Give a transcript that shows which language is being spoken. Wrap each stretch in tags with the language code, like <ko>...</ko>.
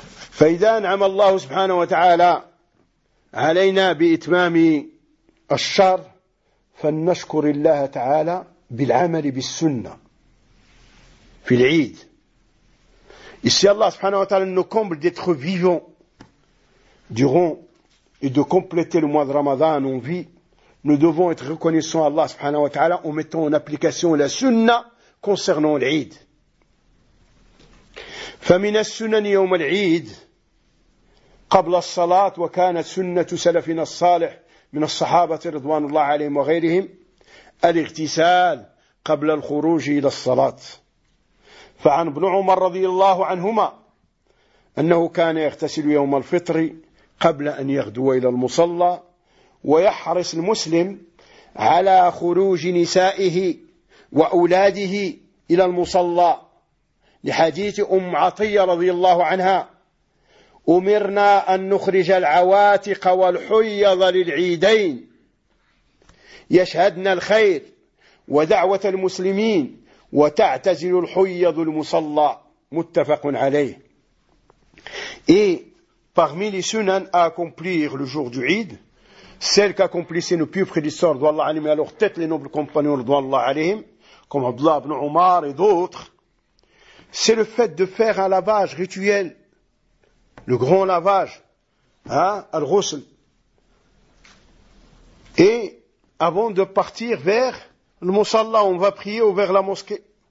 <ar>فإذا أنعم الله سبحانه وتعالى علينا بإتمام الشر فلنشكر الله تعالى بالعمل بالسنة في العيد.</ar> <fr>Ici Allah subhanahu wa ta'ala nous comble d'être vivants durant et de compléter le mois de Ramadan en vie. Nous devons être reconnaissants à Allah subhanahu wa ta'ala en mettant en application la sunna concernant l'Eid.</fr> <ar>فمن السنن يوم العيد قبل الصلاة وكانت سنة سلفنا الصالح من الصحابة رضوان الله عليهم وغيرهم الاغتسال قبل الخروج إلى الصلاة. فعن ابن عمر رضي الله عنهما أنه كان يغتسل يوم الفطر قبل أن يغدو إلى المصلى ويحرص المسلم على خروج نسائه وأولاده إلى المصلى لحديث أم عطية رضي الله عنها أمرنا أن نخرج العواتق والحيض للعيدين يشهدن الخير ودعوة المسلمين وتعتزل الحيض المصلى متفق عليه.</ar> <fr>Et parmi les sunan à accomplir le jour du Eid, celles qu'accomplissaient nos plus prédisseurs,</fr> <ar>رضي الله عنهم,</ar> <fr>et à leur tête les nobles compagnons,</fr> <ar>رضي الله عليهم,</ar> <fr>comme Abdullah ibn Omar et d'autres, c'est le fait de faire un lavage rituel, le grand lavage, al-ghusl, et avant de partir vers le Musalla, on va prier ou vers la mosquée.</fr>